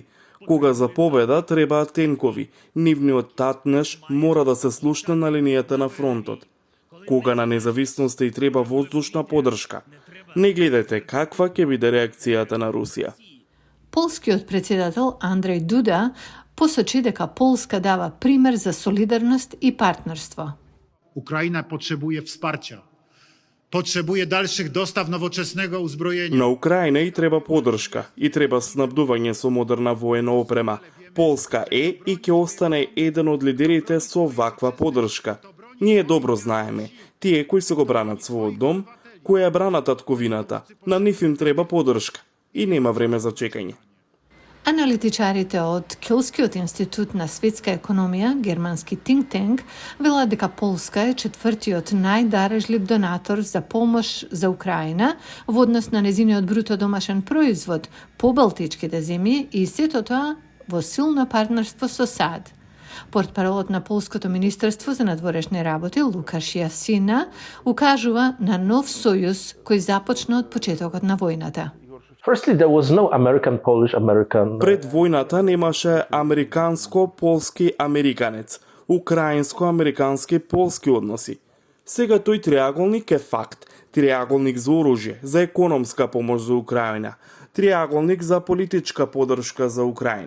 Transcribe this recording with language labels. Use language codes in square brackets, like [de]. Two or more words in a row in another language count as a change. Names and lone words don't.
[mk] Кога за победа требаат тенкови, нивниот татнеш мора да се слушне на линијата на фронтот. Кога на независноста и треба воздушна поддршка, не гледајте каква ќе биде реакцијата на Русија. Полскиот председател Андреј Дуда посочи дека Полска дава пример за солидарност и партнерство. [pl] Ukraina potrzebuje wsparcia. Potrzebuje dalszych dostaw nowoczesnego uzbrojenia. [mk] На Украина и треба поддршка, и треба снабдување со модерна воена опрема. Полска е и ќе остане еден од лидерите со ваква поддршка. Ние добро знаеме, тие кои се го бранат својот дом, кои ја бранат татковината, на нив им треба поддршка и нема време за чекање. Аналитичарите од Килскиот институт на светска економија, германски [en] think tank, [mk] велат дека Полска е четвртиот најдарежлив донатор за помош за Украина во однос на незиниот бруто домашен производ по балтичките земји и сето тоа во силно партнерство со САД. Портпаролот на Полското министерство за надворешни работи Лукаш Јасина укажува на нов сојуз кој започна од почетокот на војната. [en] Firstly, there was no American. [mk] Пред војната немаше американско-полски американец, украинско-американски полски односи. Сега тој триаголник е факт. Триаголник за оружје, за економска помош за Украина, триаголник за политичка поддршка за Украина.